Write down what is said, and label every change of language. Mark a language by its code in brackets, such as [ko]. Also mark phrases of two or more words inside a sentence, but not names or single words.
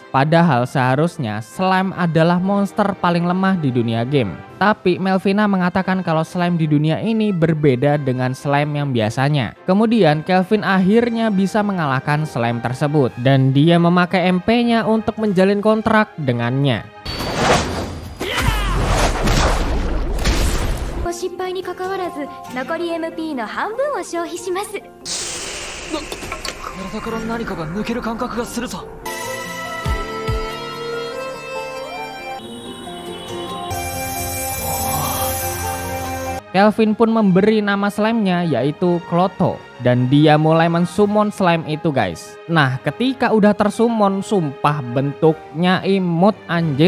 [id] Padahal seharusnya slime adalah monster paling lemah di dunia game. Tapi Melvina mengatakan kalau slime di dunia ini berbeda dengan slime yang biasanya. Kemudian Kelvin akhirnya bisa mengalahkan slime tersebut, dan dia memakai MP-nya untuk menjalin kontrak dengannya. [ja] 失敗にかかわらず残り MP の半分を消費します。体から何かが抜ける感覚がするぞ。 [id] Kelvin pun memberi nama slime-nya yaitu Kloto, dan dia mulai mensummon slime itu guys. Nah, ketika udah tersummon, sumpah bentuknya imut anjir.